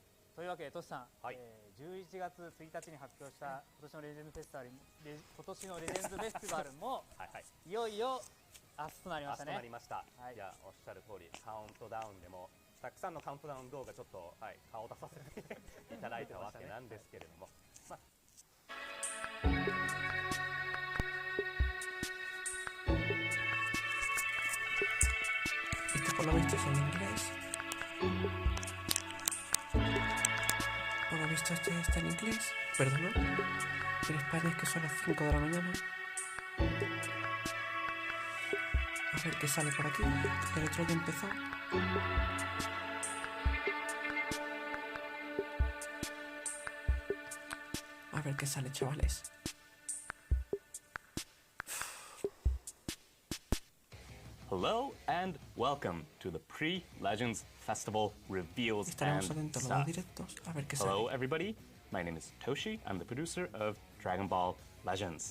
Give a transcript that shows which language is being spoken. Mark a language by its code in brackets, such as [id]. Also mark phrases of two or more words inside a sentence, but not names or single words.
[ja] というわけでトシさん、11月1日に発表した今年のレジェンドフェスティバルもいよいよ明日となりましたね。明日となりました。いや、おっしゃる通り、カウントダウンでもたくさんのカウントダウン動画ちょっと、顔を出させていただいたわけなんですけれども、 [es] Por lo visto es en inglés. Por lo visto este está en inglés. Perdón. En España es que son las 5 de la mañana. A ver qué sale por aquí. El otro ya empezó. A ver qué sale, chavales. [en] Hello and welcome to the Pre-Legends Festival Reveals and Stuff. Hello everybody, my name is Toshi, I'm the producer of Dragon Ball Legends.